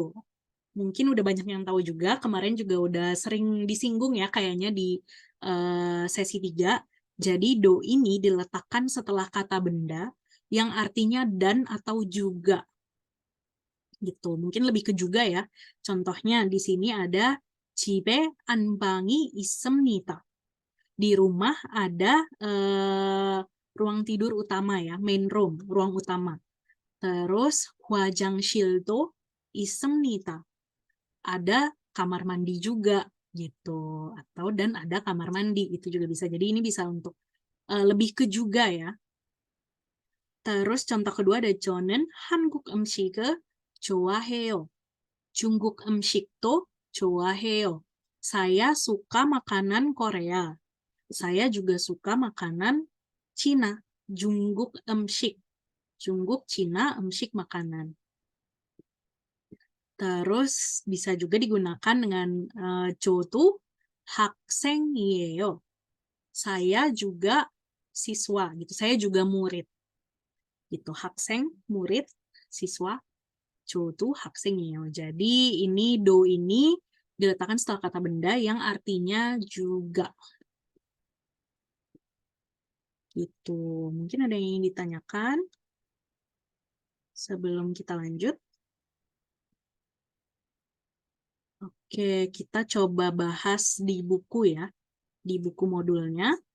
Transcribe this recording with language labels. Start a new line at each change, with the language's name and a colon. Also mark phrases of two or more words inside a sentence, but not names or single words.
Indonesian: Mungkin udah banyak yang tahu juga, kemarin juga udah sering disinggung ya kayaknya di sesi 3. Jadi do ini diletakkan setelah kata benda yang artinya dan atau juga. Gitu. Mungkin lebih ke juga ya. Contohnya di sini ada
Korean: 집에 안방이 있습니다.
Indonesian: Di rumah ada ruang tidur utama ya,
English: main room,
Indonesian: ruang utama. Terus
Korean: 화장실도 있습니다.
Indonesian: Ada kamar mandi juga gitu. Atau dan ada kamar mandi itu juga bisa. Jadi ini bisa untuk lebih ke juga ya. Terus contoh kedua ada
Korean: 저는 한국 음식을 좋아해요. 중국 음식도 좋아해요.
Indonesian: Saya suka makanan Korea. Saya juga suka makanan Cina.
Korean: 중국 음식. 중국, Cina, 음식 makanan.
Indonesian: Terus bisa juga digunakan dengan
Korean: 저도 학생이에요.
Indonesian: Saya juga siswa gitu. Saya juga murid. Gitu. 학생, murid, siswa.
Korean: 저도 학생이에요.
Indonesian: Jadi ini do ini diletakkan setelah kata benda yang artinya juga. Gitu. Mungkin ada yang ingin ditanyakan sebelum kita lanjut. Oke, kita coba bahas di buku ya, di buku modulnya.